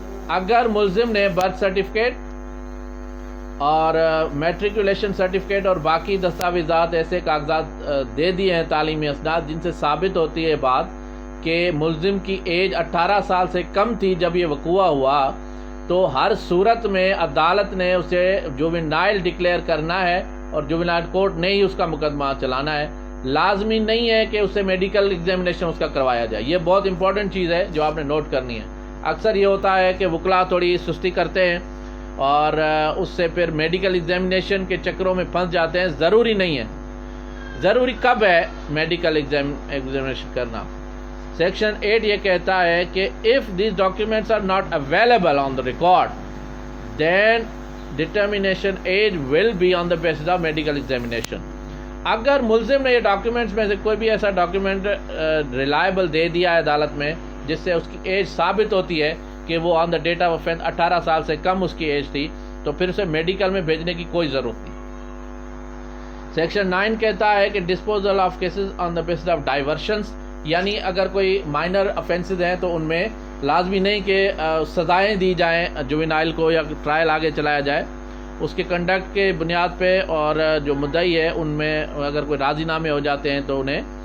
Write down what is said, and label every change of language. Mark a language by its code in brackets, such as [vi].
[ur] اگر ملزم نے برتھ سرٹیفکیٹ اور میٹریکولیشن سرٹیفکیٹ اور باقی دستاویزات ایسے کاغذات دے دیے ہیں تعلیمی اسناد جن سے ثابت ہوتی ہے بات کہ ملزم کی ایج 18 سال سے کم تھی جب یہ وقوع ہوا تو ہر صورت میں عدالت نے اسے جوینائل ڈکلیئر کرنا ہے اور جوینائل کورٹ نے ہی اس کا مقدمہ چلانا ہے. لازمی نہیں ہے کہ اسے میڈیکل ایگزامینیشن اس کا کروایا جائے. یہ بہت امپورٹنٹ چیز ہے جو آپ نے نوٹ کرنی ہے. اکثر یہ ہوتا ہے کہ وکلاء تھوڑی سستی کرتے ہیں اور اس سے پھر میڈیکل ایگزامینیشن کے چکروں میں پھنس جاتے ہیں. ضروری نہیں ہے. ضروری کب ہے میڈیکل ایگزامینیشن کرنا؟ سیکشن 8 یہ کہتا ہے کہ [en] if these documents are not available on the record then determination age will be on the basis of medical examination. [ur] اگر ملزم نے یہ ڈاکیومنٹس میں سے کوئی بھی ایسا ڈاکیومنٹ ریلائبل دے دیا ہے عدالت میں جس سے اس کی ایج ثابت ہوتی ہے کہ وہ [en] on the date of offence [ur] 18 سال سے کم اس کی ایج تھی تو پھر اسے میڈیکل میں بھیجنے کی کوئی ضرورت نہیں۔ سیکشن 9 کہتا ہے کہ [en] disposal of cases on the basis of diversions, [ur] یعنی اگر کوئی مائنر افینسز ہیں تو ان میں لازمی نہیں کہ سزائیں دی جائیں جوینائل کو یا ٹرائل آگے چلایا جائے، اس کے کنڈکٹ کے بنیاد پہ اور جو مدعی ہے ان میں اگر کوئی راضی نامے ہو جاتے ہیں تو انہیں